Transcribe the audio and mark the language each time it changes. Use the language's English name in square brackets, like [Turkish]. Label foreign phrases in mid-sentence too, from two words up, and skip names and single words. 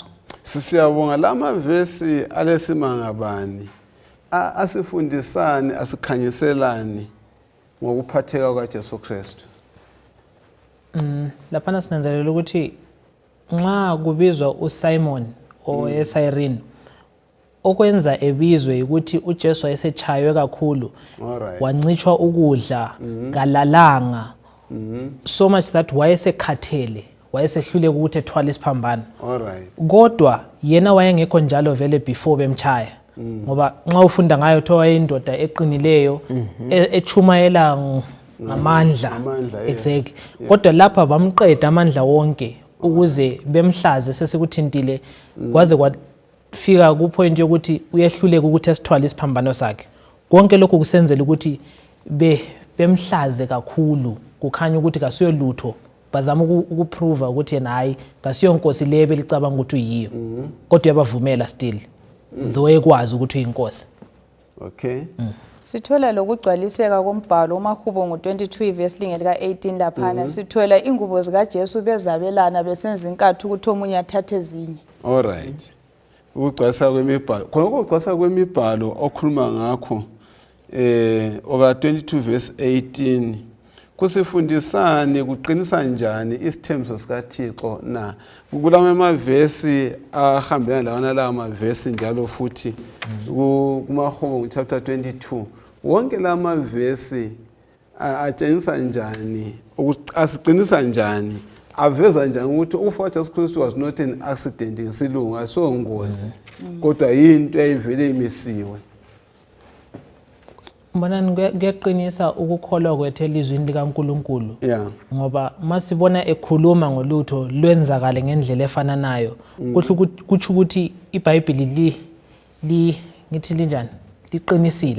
[North Ndebele] Siyabonga lamavesi alesimangabani asifundisani asikhanyiselani ngokuphatheka kwaJesu Kristu. Lapha sinanzelela ukuthi nxa kubizwa uSimon oyeSirene okwenza ebizwe ukuthi uJesu wayesechaywe kakhulu wancishwa ukudla kalalanga [English] so much that [North Ndebele] wayesekhathele wayesehluleka ukuthi ethwale isiphambano. Kodwa yena wayengekho njalo vele before bemchaya ngoba nxa ufunda ngayo thowa indoda eqinileyo echumayela ngamandla exactly. Kodwa lapha bamqeda amandla wonke ukuze bemhlaze sesikuthintile kwaze kwafika ku point yokuthi uyehluleka ukuthi asithwale isiphambano sakhe. Konke lokho kusenzela ukuthi bemhlaze kakhulu kukhanya ukuthi kasiyo lutho bazama ukuprove ukuthi yena hayi kasiyo inkosi le belicabanga ukuthi uyiyo kodwa yabavumela [English] still though [North Ndebele] ekwazi ukuthi uyinkosi. Okay. Sithola lokugcwaliseka kombhalo uMahubo ngo-22 ivesi linge lika-18 laphana sithola ingubo zikaJesu bezabelana besenza inkatho ukuthi omunye athathe ezinye. Alright. Ukugcwaliseka kwemibhalo. Khona ukugcwaliseka kwemibhalo okhuluma ngakho oka 22 verse 18 kusifundisane kuqinisa njani isithembiso sikaThixo na kulama amavesi ahambelana lawana la amavesi njalo futhi kuMahubo chapter 22 wonke la amavesi atshengisa njani asiqinisa njani aveza njani ukuthi ukufa kaJesu Kristu [English] was not an accident [North Ndebele] ngesilungu asongozi kodwa yinto eyivele imisiwe. Mbonani kuyaqinisa ukukholwa kwethu elizwini likaNkuluNkulu. Yeah. Ngoba masibona ekhuluma ngolutho lwenzakale ngendlela efananayo kuthi ukuthi iBhayibheli ngithi linjani liqinisile.